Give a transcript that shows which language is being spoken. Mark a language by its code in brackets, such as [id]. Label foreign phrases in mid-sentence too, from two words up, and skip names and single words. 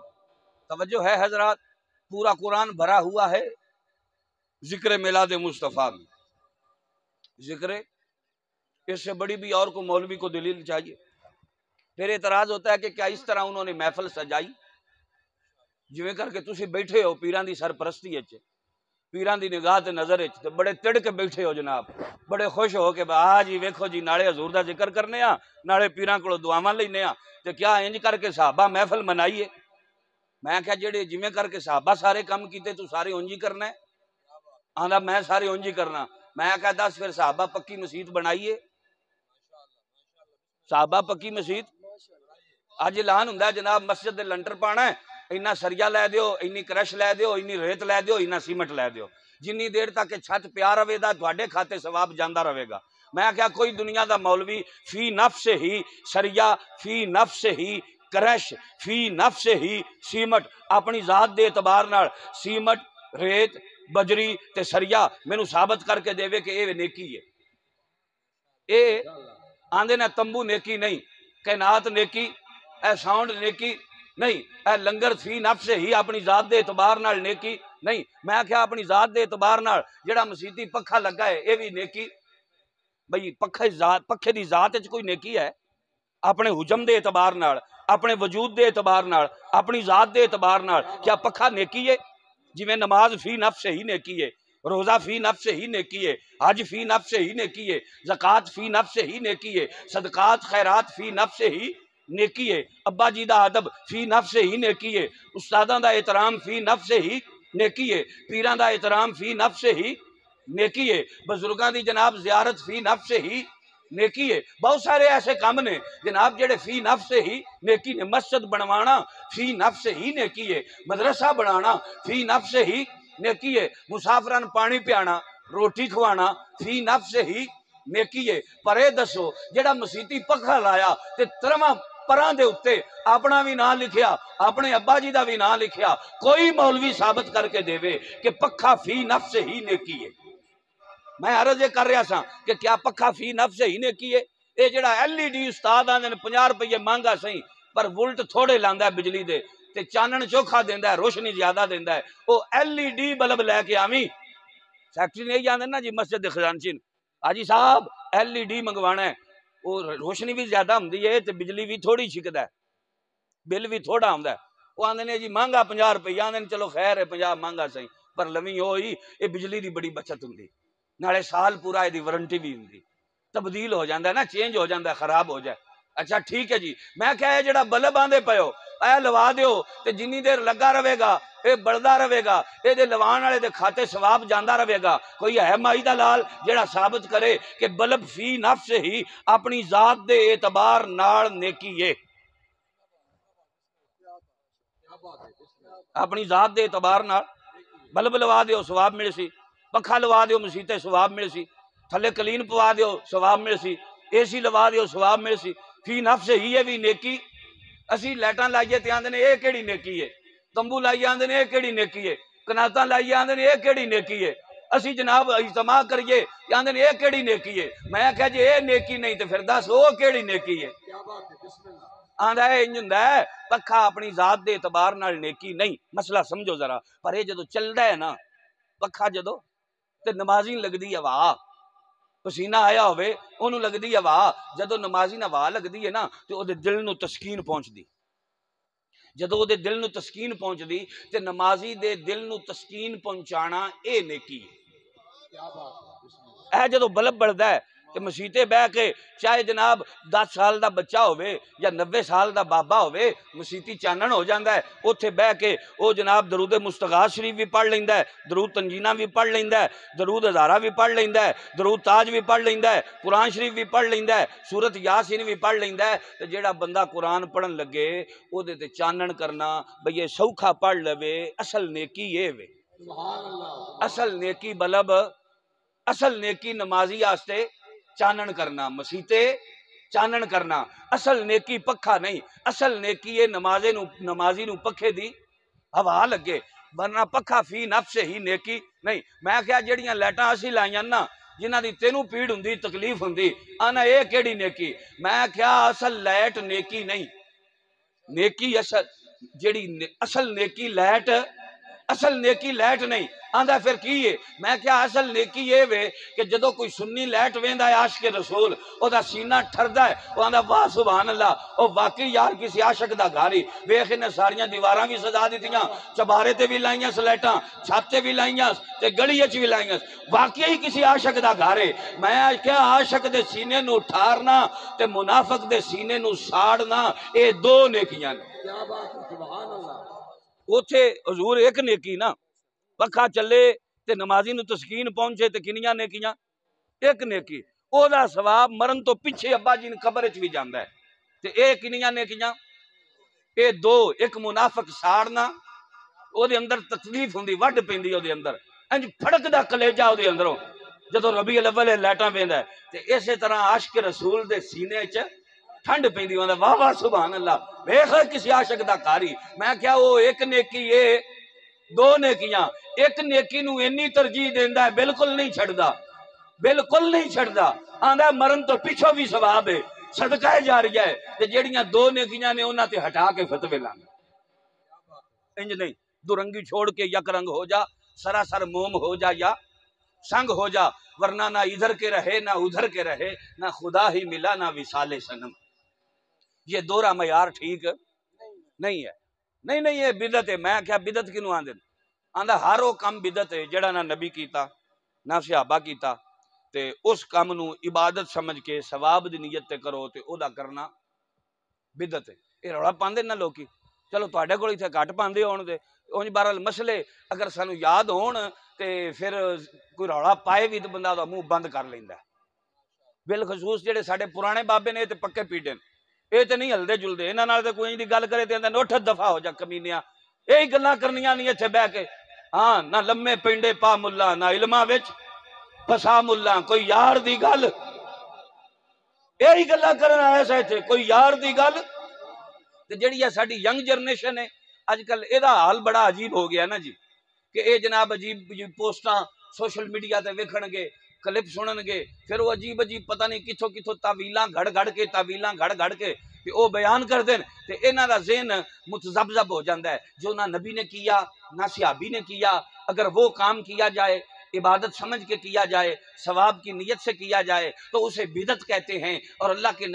[ur] توجہ ہے حضرات، پورا قرآن بھرا ہوا ہے ذکر میلاد مصطفیٰ میں، ذکر، اس سے بڑی بھی اور کو مولوی کو دلیل چاہیے؟ پھر اعتراض ہوتا ہے کہ کیا اس طرح انہوں نے محفل سجائی [pa] جویں کر کے تسی بیٹھے ہو پیران دی سرپرستی اچ، پیران دی نگاہ تے نظر اچ، تے بڑے تڑ کے بیٹھے ہو جناب، بڑے خوش ہو کہ آ جی ویکھو جی نالے حضور دا ذکر کرنے ہاں، نالے پیران کولوں دعاواں لینے ہاں، تے کیا انج کر کے صحابہ محفل منائیے؟ میں کہا جڑے جویں کر کے صحابہ سارے کام کیتے تو سارے انج ہی کرنا ہے؟ آندا میں سارے انج ہی کرنا۔ میں کہا دس پھر صحابہ پکی مسجد بنائیے، صحابہ پکی مسجد اج اعلان ہوندا ہے جناب مسجد دے لنٹر پانا ہے، اینا سریا لے دیو، اینی کرش لے دیو، اینی ریت لے دیو، اینا سیمنٹ لے دیو، جنی دیر تک چھت پیا رہے گا تواڈے کھاتے ثواب جاندا رہے گا۔ میں کہا کوئی دنیا دا مولوی فی نفس ہی سریا، فی نفس ہی کرش، فی نفس ہی سیمٹ، اپنی ذات دے اعتبار نال سیمٹ، ریت، بجری تے سریا مینوں ثابت کر کے دے کہ اے نیکی ہے۔ اے آندے نا تمبو نیکی نہیں، کائنات نیکی، اے ساؤنڈ نیکی نہیں، اے لنگر فی نفس ہی اپنی ذات دے اعتبار نال نیکی نہیں۔ میں کہا اپنی ذات دے اعتبار نال جڑا مسیتی پکھا لگا ہے اے بھی نیکی؟ بھئی پکھے دی ذات وچ کوئی نیکی ہے؟ اپنے حجم دے اعتبار نال، اپنے وجود دے اعتبار نال، اپنی ذات دے اعتبار نال کیا پکھا نیکی ہے؟ جویں نماز فی نفس ہی نیکی ہے، روزہ فی نفس ہی نیکی ہے، حج فی نفس ہی نیکی ہے، زکوٰۃ فی نفس ہی نیکی ہے، صدقات خیرات فی نفس ہی نیکی ہے، ابا جی دا ادب فی نفس ہی نیکی ہے، استاداں دا احترام فی نفس ہی نیکی ہے، پیراں دا احترام فی نفس ہی نیکی ہے، بزرگاں دی جناب زیارت فی نفس ہی نیکی ہے۔ بہت سارے ایسے کام نے جناب جڑے فی نفس ہی نیکی نے، مسجد بنوانا فی نفس ہی نیکی ہے، مدرسہ بنانا فی نفس ہی نیکی ہے، مسافران پانی پیانا، روٹی کھوانا فی نفس ہی نیکی ہے۔ پر اے دسو جڑا مسیتی پکھا لایا تے ترواں پراں دے اتے اپنا بھی نام لکھیا، اپنے ابا جی دا بھی نام لکھیا، کوئی مولوی ثابت کر کے دے کہ پکھا فی نفس ہی نیکی ہے؟ میں عرض یہ کر رہا سا کہ کیا پکھا فی نفس ہی نیکی ہے؟ اے جڑا ایل ای ڈی استاد آندے 50 روپے مہنگا سہی پر وولٹ تھوڑے لاندا ہے بجلی دے تے چانن چوکھا دیندا ہے، روشنی زیادہ دیندا ہے، او ایل ای ڈی بلب لے کے آویں فیکٹری نہیں جاندے نا جی مسجد دے خزانچی حاجی صاحب ایل ای ڈی منگوانا ہے، وہ روشنی بھی زیادہ ہوندی ہے تے بجلی بھی تھوڑی چھکدا ہے، بل بھی تھوڑا ہوندا ہے، وہ آندے نے جی مہنگا 50 روپے، آندے چلو خیر ہے 50 مہنگا سہی پر لویں ہوئی اے بجلی دی بڑی بچت ہوندی، نالے سال پورا دی وارنٹی بھی ہوندی، تبدیل ہو جاندا ہے نا، چینج ہو جاندا ہے، خراب ہو جائے۔ اچھا ٹھیک ہے جی، میں کہا ہے جڑا بلب آندے پیو اے لوا دیو تے جنی دیر لگا رہے گا اے بڑھدا رہے گا، اے دے لوان والے دے کھاتے ثواب جاندا رہے گا۔ کوئی ہے مائی دا لال جڑا ثابت کرے کہ بلب فی نفس ہی اپنی ذات دے اعتبار نال نیکی ہے، اپنی ذات دے اعتبار نال بلب لوا دیو ثواب مل سی، پکھا لوا دیو مسیتے ثواب مل سی، تھلے کلین پوا دیو ثواب مل سی، اے سی لوا دیو ثواب مل سی، فی نفس ہی ہے بھی نیکی۔ اسی لائٹاں لائیے تے آندے نے اے کیڑی نیکی ہے، تمبو لائیے آندے نے اے کیڑی نیکی ہے، کناتاں لائیے آندے نے اے کیڑی نیکی ہے، اسی جناب اجتماع کریے تے آندے نے اے کیڑی نیکی ہے۔ میں کہا جی اے نیکی نہیں تے پھر دس او کیڑی نیکی ہے؟ آندا ہے انج ہوندا ہے پکھا اپنی ذات دے اعتبار نال نیکی نہیں، مسئلہ سمجھو ذرا، پر اے جدو چلدا ہے نا پکھا جدو تے نمازی لگدی ہوا، پسینہ آیا ہوئے انہوں لگدی ہوا، جدو نمازی نہ ہوا لگدی ہے نا تے او دے دل نو تسکین پہنچ دی، جدو او دے دل نو تسکین پہنچ دی تے نمازی دے دل نو تسکین پہنچانا اے نیکی ہے۔ اے جدو بلب بڑھدا ہے کہ مسیتے بہ کے چاہے جناب 10 سال دا بچہ ہوئے یا 90 سال دا بابا ہوئے مسیتی چانن ہو جاندہ ہے اتھے بہ کے او جناب درود مستغاث شریف بھی پڑھ لیندہ ہے درود تنجینہ بھی پڑھ لیندہ ہے درود ہزارہ بھی پڑھ لیندہ ہے درود تاج بھی پڑھ لیندہ ہے قرآن شریف بھی پڑھ لیندہ ہے سورت یاسین بھی پڑھ لیندہ ہے تو جیڑا بندہ قرآن پڑھن لگے او دے تے چانن کرنا بھئی یہ سوکھا پڑھ لوے اصل نیکی یہ وے اصل نیکی بلب اصل نیکی نمازی آستے چانن کرنا مسیتے چانن کرنا اصل نیکی پکھا نہیں اصل نیکی یہ نمازی نو پکھے دی ہوا لگے ورنہ پکھا فی نفس ہی نیکی نہیں میں کیا جڑیاں لیٹاں اسی لائیاں نا جنہ دی تینوں پیڑ ہوندی تکلیف ہوندی آنا اے کیڑی نیکی میں کیا اصل لیٹ نیکی نہیں نیکی اصل جڑی اصل نیکی لیٹ نہیں آندھا پھر کی ہے میں کیا اصل نیکی یہ وے کہ جدو کوئی سنی لیٹ ویندہ ہے عاشق رسول او دا سینہ ٹھردہ ہے وہ آندھا واہ سبحان اللہ او واقعی یار کسی عاشق دا گھاری ویخ انہیں ساریاں دیواراں بھی سجا دیتیاں چبارے تے بھی لائیاں سلیٹاں چھاتے بھی لائیاں تے گڑی اچ بھی لائیاں واقعی کسی عاشق دا گھارے میں کیا عاشق دے سینے نو ٹھارنا تے منافق دے سینے نو ساڑنا اے دو نیکیاں کیا بات ہے سبحان اللہ اوتھے حضور ایک نیکی نا پکھا چلے تے نمازی نو تسکین پہنچے تے کنیاں نیکیاں ایک نیکی او دا ثواب مرن تو پیچھے ابا جی نے قبر وچ بھی جاندا ہے تے اے کنیاں نیکیاں اے دو ایک منافق ساڑنا او دے اندر تکلیف ہوندی وڈ پیندی او دے اندر انج پھڑک دا کلیجہ او دے اندروں جدو ربیع الاول لیٹاں ویندا ہے تے اسی طرح عاشق رسول دے سینے وچ ٹھنڈ پیندی ہوندا واہ واہ سبحان اللہ ویکھ کسی عاشق دا کاری میں کیا وہ ایک نیکی اے دو نیکیاں ایک نیکی نو انی ترجیح دیندا ہے بالکل نہیں چھڑدا آندا مرن تو پیچھو بھی ثواب ہے صدقہ جاریہ ہے تے جیڑیاں دو نیکیاں نے انہاں تے ہٹا کے فتوی لانا انج نہیں [ur] دو رنگی چھوڑ کے یک رنگ ہو جا سراسر موم ہو جا یا سنگ ہو جا ورنہ نہ ادھر کے رہے نہ ادھر کے رہے نہ خدا ہی ملا نہ وصال صنم یہ دورہ معیار ٹھیک نہیں ہے نہیں یہ بدعت ہے [pa] میں کیا بدعت کنوں آندے آندا ہر وہ کم بدعت ہے جڑا نہ نبی کیتا نہ صحابہ کیتا تے اس کام نو عبادت سمجھ کے ثواب دی نیت تے کرو تے او دا کرنا بدعت ہے اے روڑا پاندے نہ لوکی چلو تواڈے کول ایتھے گھٹ پاندے ہون دے اونج بہرحال مسئلے اگر سانو یاد ہون تے پھر کوئی روڑا پائے بھی تے بندہ دا منہ بند کر لیندا ہے بالخصوص جڑے ساڈے پرانے بابے نے تے پکے پیٹے اے تے نہیں ہلدے جلدے انہاں نال تے کوئی دی گل کرے تے اندر نوٹھ دفعہ ہو جا کمینیاں یہی گلاں کرنیاں نہیں اتھے بیٹھ کے ہاں نہ لمے پینڈے پا ملا نہ علماں وچ پھسا ملا کوئی یار دی گل یہی گلاں کرن آیا سا اتھے کوئی یار دی گل تے جڑی ہے ساڈی [en] young generation [pa] ہے اج کل اے دا حال بڑا عجیب ہو گیا نا جی کہ اے جناب عجیب پوسٹاں سوشل میڈیا تے ویکھن گے کلپ سنن گے پھر وہ عجیب پتہ نہیں کتھوں کتھوں تعویلاں گھڑ کے کہ او بیان کر دین تے انہاں دا ذہن متذبذب ہو جاندا ہے [ur] جو نہ نبی نے کیا نہ صحابی نے کیا اگر وہ کام کیا جائے عبادت سمجھ کے کیا جائے ثواب کی نیت سے کیا جائے تو اسے بدعت کہتے ہیں اور اللہ کے